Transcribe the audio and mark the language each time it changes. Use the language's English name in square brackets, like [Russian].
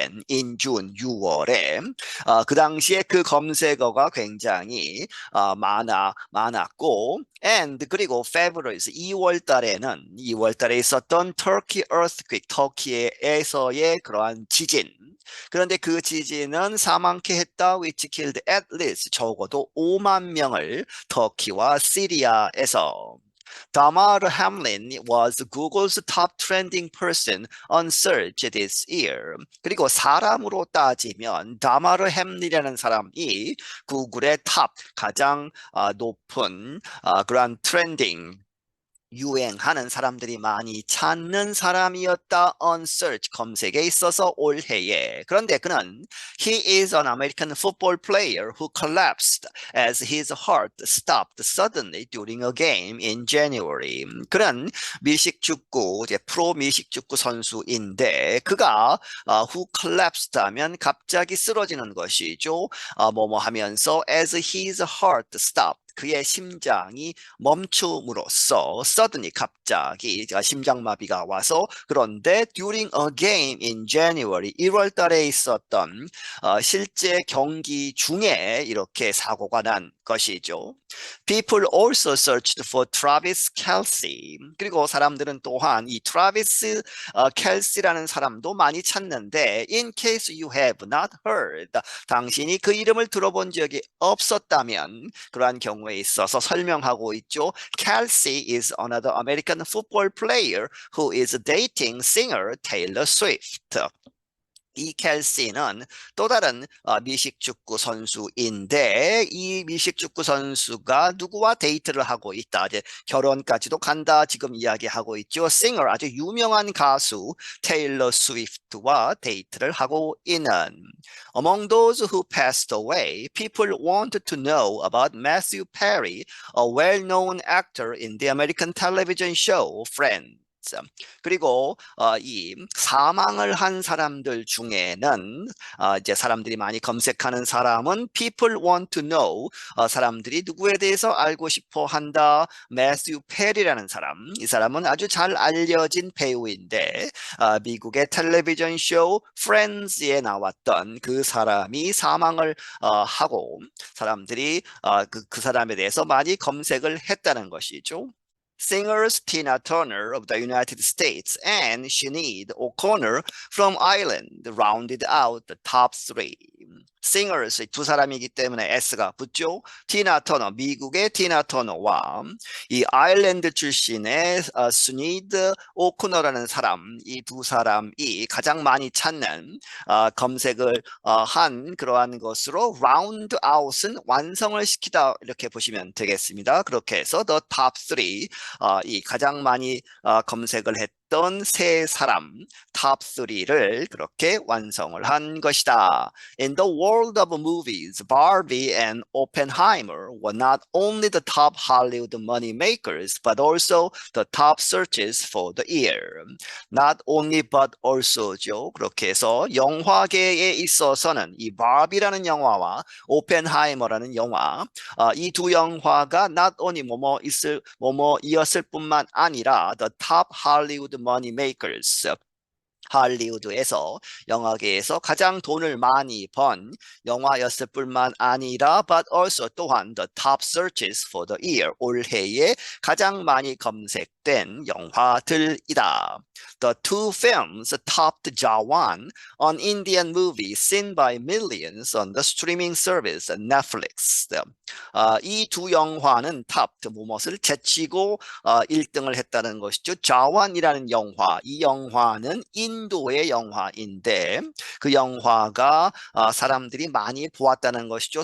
[English] in June [Korean] 6월에 그 당시에 그 검색어가 굉장히 많았고 and 그리고 [English] February [Korean] 2월 달에 있었던 [English] Turkey earthquake [Korean] 터키에서의 그러한 지진 그런데 그 지진은 사망케 했다 [English] which killed at least [Korean] 적어도 5만 명을 터키와 시리아에서. [English] Damar Hamlin was Google's top trending person on search this year. [Korean] 그리고 사람으로 따지면 다마르 햄린이라는 사람이 구글의 탑 가장 높은 그런 트렌딩 유행하는 사람들이 많이 찾는 사람이었다 [English] on search [Korean] 검색에 있어서 올해에. 그런데 그는 [English] he is an American football player who collapsed as his heart stopped suddenly during a game in January. [Korean] 그는 미식축구 이제 프로 미식축구 선수인데 그가 [English] who collapsed [Korean] 하면 갑자기 쓰러지는 것이죠. 뭐뭐 하면서 [English] as his heart stopped [Korean] 그의 심장이 멈춤으로써 [English] suddenly [Korean] 갑자기 심장마비가 와서 그런데 [English] during a game in January [Korean] 1월 달에 있었던 실제 경기 중에 이렇게 사고가 난 것이죠. [English] People also searched for Travis Kelce. [Korean] 그리고 사람들은 또한 이 트라비스 켈시라는 사람도 많이 찾는데 [English] in case you have not heard [Korean] 당신이 그 이름을 들어본 적이 없었다면 그러한 경우에 있어서 설명하고 있죠. [English] Kelce is another American football player who is dating singer Taylor Swift. [Korean] 이 켈시는 또 다른 미식축구 선수인데 이 미식축구 선수가 누구와 데이트를 하고 있다. 이제 결혼까지도 간다 지금 이야기하고 있죠. 싱어 아주 유명한 가수 테일러 스위프트와 데이트를 하고 있는. [English] Among those who passed away, people wanted to know about Matthew Perry, a well-known actor in the American television show Friends. [Korean] 그리고 이 사망을 한 사람들 중에는 이제 사람들이 많이 검색하는 사람은 [English] people want to know [Korean] 사람들이 누구에 대해서 알고 싶어 한다. 매튜 페리라는 사람 이 사람은 아주 잘 알려진 배우인데 미국의 텔레비전 쇼 프렌즈에 나왔던 그 사람이 사망을 하고 사람들이 그 사람에 대해서 많이 검색을 했다는 것이죠. [English] Singers Tina Turner of the United States and Sinead O'Connor from Ireland rounded out the top three. [Korean] singers 두 사람이기 때문에 S가 붙죠. 티나 터너, 미국의 티나 터너와 이 아일랜드 출신의 스니드 오코너라는 사람, 이 두 사람이 가장 많이 찾는 검색을 한 그러한 것으로 [English] round out [Korean] 은 완성을 시키다 이렇게 보시면 되겠습니다. 그렇게 해서 [English] the top 3, [Korean] 이 가장 많이 검색을 했던 세 사람 탑 3를 그렇게 완성을 한 것이다. [English] In the world of movies, Barbie and Oppenheimer were not only the top Hollywood money makers, but also the top searches for the year. Not only but also죠. [Korean] 그렇게 해서 영화계에 있어서는 이 바비라는 영화와 오펜하이머라는 영화, 이 두 영화가 [English] not only [Korean] 뭐뭐이었을 뿐만 아니라 [English] the top Hollywood money makers. [Korean] 할리우드에서 영화계에서 가장 돈을 많이 번 영화였을 뿐만 아니라 [English] but also [Korean] 또한 [English] the top searches for the year [Korean] 올해에 가장 많이 검색된 영화들이다. [English] The two films topped Jawan, an Indian movie seen by millions on the streaming service Netflix. [Korean] 이 두 영화는 topped 무엇을 제치고 1등을 했다는 것이죠. 자완이라는 영화, 이 영화는 인도의 영화인데 그 영화가 사람들이 많이 보았다는 것이죠.